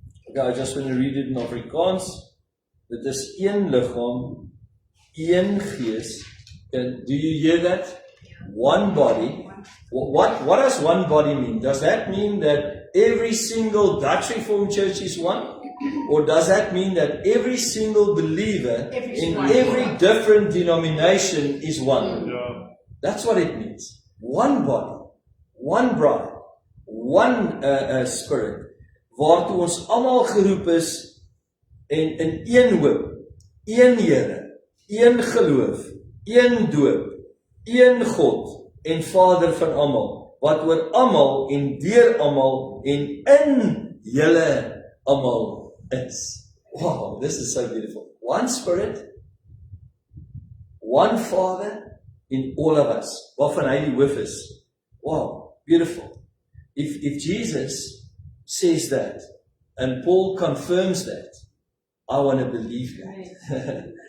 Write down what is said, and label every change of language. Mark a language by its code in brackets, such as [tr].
[en] Okay, I just want to read it in Afrikaans. [af] Dit is een liggaam, een gees. [en] And do you hear that? One body. What does one body mean? Does that mean that every single Dutch Reformed Church is one? Or does that mean that every single believer in every different denomination is one? That's what it means. One body, one bride, one spirit. [af] Waartoe ons almal geroep is en in een hoop, een Here, een geloof, een doop, een God en Vader van almal, wat oor almal en deur almal en in julle almal is. [en] Wow, this is so beautiful. One Spirit, one Father in all of us, [af] waarvan hy die hoof is. [en] Wow, beautiful. If Jesus says that, and Paul confirms that, I want to believe that.